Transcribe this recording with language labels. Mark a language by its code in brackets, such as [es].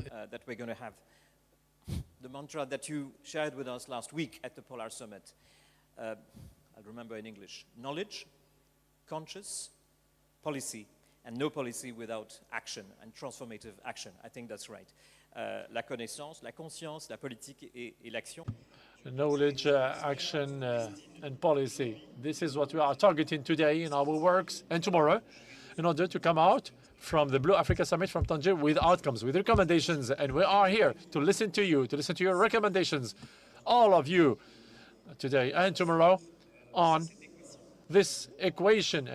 [en] That we're going to have. the mantra that you shared with us last week at the Polar Summit. I'll remember in English: knowledge, conscious, policy, and no policy without action and transformative action. I think that's right. [fr] La connaissance, la conscience, la politique et l'action. [en] Knowledge, action, and policy. This is what we are targeting today in our works and tomorrow in order to come out from the Blue Africa Summit from Tangier with outcomes, with recommendations. And we are here to listen to you, to listen to your recommendations, all of you, today and tomorrow on this equation.